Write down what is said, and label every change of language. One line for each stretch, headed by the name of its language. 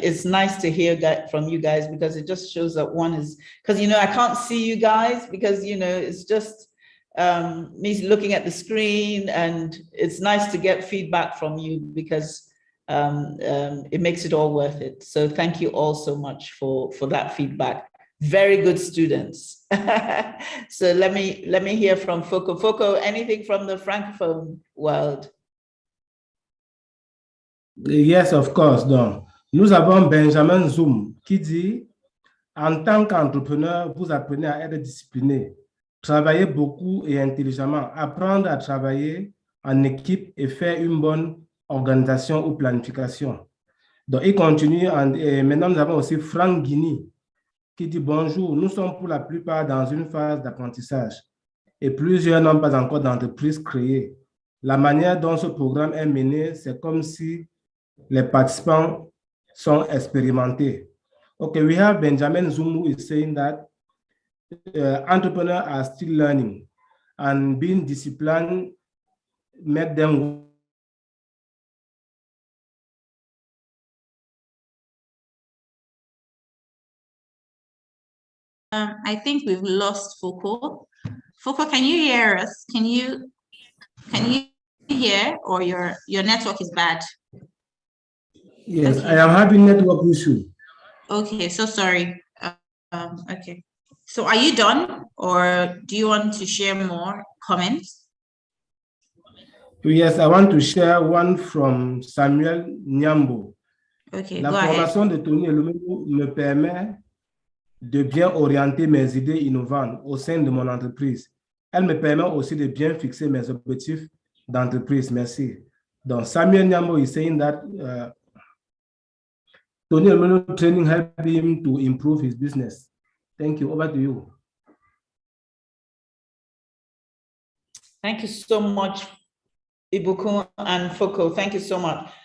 English: It's nice to hear that from you guys because it just shows that one is, because I can't see you guys because it's just me looking at the screen, and it's nice to get feedback from you because it makes it all worth it. So thank you all so much for that feedback. very good students. So let me hear from Foko. Foko, anything from the Francophone world? Yes, of course.
French: Donc, nous avons Benjamin Zoom qui dit, en tant qu'entrepreneur, vous apprenez à être discipliné, travailler beaucoup et intelligemment, apprendre à travailler en équipe et faire une bonne organisation ou planification. Donc, il continue. Et maintenant, nous avons aussi Franck Guini qui dit bonjour, nous sommes pour la plupart dans une phase d'apprentissage et plusieurs n'ont pas encore d'entreprise créée. La manière dont ce programme est mené, c'est comme si les participants sont expérimentés.
English: Okay, we have Benjamin Zoom who is saying that entrepreneurs are still learning and being disciplined make them. I think we've lost Foko. Foko, can you hear us? Can you hear, or your network is bad? Yes, Okay. I am having network issue. Okay, so sorry. Okay. So are you done, or do you want to share more comments? Yes, I want to share one from Samuel Nyambo. Okay,
French: La
English: go ahead.
French: formation de Tony Elomelu me permet de bien orienter mes idées innovantes au sein de mon entreprise. Elle me permet aussi de bien fixer mes objectifs d'entreprise. Merci.
English: Donc, Samuel Nyambo is saying that Tony Elomelu training helped him to improve his business. Thank you. Over to you. Thank you so much, Ibukun and Foko. Thank you so much.